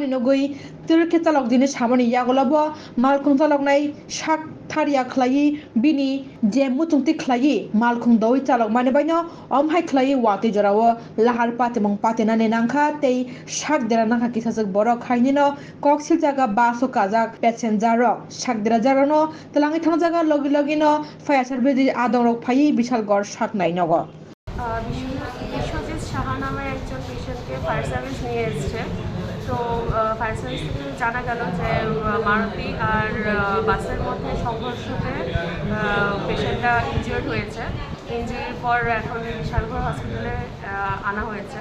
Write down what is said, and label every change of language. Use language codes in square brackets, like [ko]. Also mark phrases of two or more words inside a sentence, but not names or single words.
[trp] nogui tirke chalok jinis hamani yagolabo malkhung chalok nai sak tharia khlai bini je muchungti khlai malkhung doi chalok mane baino omhai khlai wati jorao lahar patimong patena ne nangkha tei sak dera nangkha kisajak borok khainino koksil jaga baso kajak passenger rok sak dera jaga no telangi thang jaga logi logi no [en] fire service [trp] adong rok phai bishal gor sak nai nogo [bn] বিশ্বজিৎ সাহা নামের একজন পেশেন্টকে [en] fire service [bn] নিয়ে এসছে। তো [en] fire service [bn] থেকে জানা গেল যে মারুতি আর বাসের মধ্যে সংঘর্ষতে পেশেন্টটা ইনজিওর্ড হয়েছে। ইনজিওরির পর এখন বিশালগড় হসপিটালে আনা হয়েছে।